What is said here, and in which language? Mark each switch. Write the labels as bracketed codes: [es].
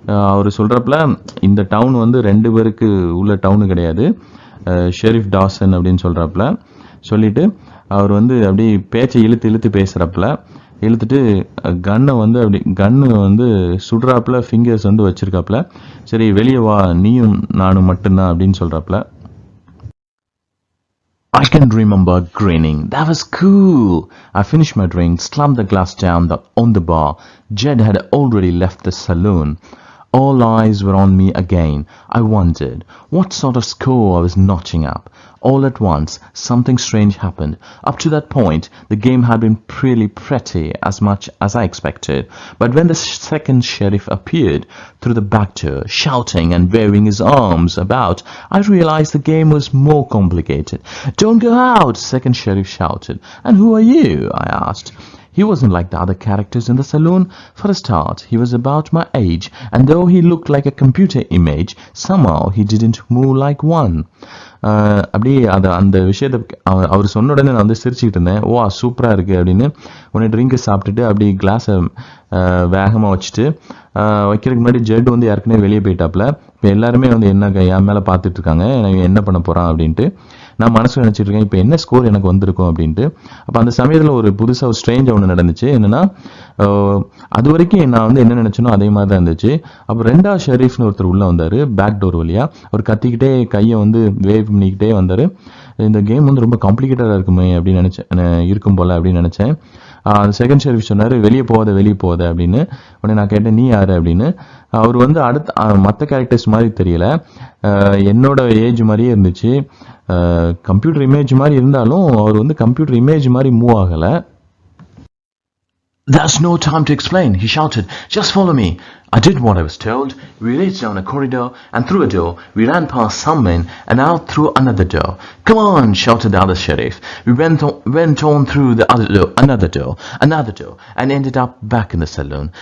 [ta] அவர் சொல்கிறப்பல இந்த டவுன் வந்து 2 பேருக்கு உள்ள டவுனு கிடையாது, ஷெரீஃப் டாசன் அப்படின்னு சொல்கிறாப்புல. சொல்லிவிட்டு அவர் வந்து அப்படி பேச்சை இழுத்து இழுத்துட்டு கன்னை வந்து கன்னு வந்து சுடுறாப்புல, ஃபிங்கர்ஸ் வந்து வச்சிருக்காப்புல. சரி வெளியே வா, நீயும் நானும் மட்டும்தான் அப்படின்னு சொல்றாப்புல. [en] I can remember grinning. That was cool. I finished my drink, slammed the glass down on the bar. Jed had already left the saloon. All eyes were on me again. I wondered what sort of score I was notching up. All at once, something strange happened. Up to that point, the game had been pretty as much as I expected. But when the second sheriff appeared through the back door, shouting and waving his arms about, I realized the game was more complicated. "Don't go out!" second sheriff shouted. "And who are you?" I asked. He wasn't like the other characters in the saloon. For a start, he was about my age, and though he looked like a computer image, somehow he didn't move like one. [ta] அப்படியே அந்த விஷயத்தை அவர் சொன்ன உடனே நான் வந்து சிரிச்சுக்கிட்டு இருந்தேன். வா சூப்பராக இருக்குது அப்படின்னு. உடனே ட்ரிங்க்கை சாப்பிட்டுட்டு அப்படி கிளாஸை வேகமாக வச்சுட்டு வைக்கிறதுக்கு முன்னாடி ஜெட் வந்து ஏற்கனவே வெளியே போயிட்டாப்புல. இப்போ எல்லாருமே வந்து என்ன என் மேலே பார்த்துட்டு இருக்காங்க, எனக்கு என்ன பண்ண போகிறான் அப்படின்ட்டு. நான் மனசில் நினச்சிட்டு இருக்கேன் இப்போ என்ன ஸ்கோர் எனக்கு வந்திருக்கும் அப்படின்ட்டு. அப்போ அந்த சமயத்தில் ஒரு புதுசாக ஒரு ஸ்ட்ரேஞ்சாக ஒன்று நடந்துச்சு. என்னென்னா, அது வரைக்கும் நான் வந்து என்ன நினச்சனோ அதே மாதிரி தான் இருந்துச்சு. அப்போ 2வது ஷெரீஃப்னு ஒருத்தர் உள்ளே வந்தார், பேக் டோர் வழியாக. அவர் கத்திக்கிட்டே கையை வந்து வேவ் பண்ணிக்கிட்டே வந்தார். இந்த கேம் வந்து ரொம்ப காம்ப்ளிகேட்டடாக இருக்குமே அப்படின்னு இருக்கும் போல் அப்படின்னு நினச்சேன். செகண்ட் ஷெரீஃப் சொன்னார், வெளியே போகாத அப்படின்னு. உடனே நான் கேட்டேன், நீ யார் அப்படின்னு. அவர் வந்து மற்ற கேரக்டர்ஸ் மாதிரி தெரியல, என்னோட ஏஜ் மாதிரியே இருந்துச்சு. கம்ப்யூட்டர் இமேஜ் மாதிரி இருந்தாலும் அவர் வந்து கம்ப்யூட்டர் இமேஜ் மாதிரி மூவ் ஆகலை. [en] "There's no time to explain," he shouted. "Just follow me." I did what I was told. We raced down a corridor and through a door. We ran past some men and out through another door. "Come on," shouted the other sheriff. We went on through the other door, another door, and ended up back in the saloon.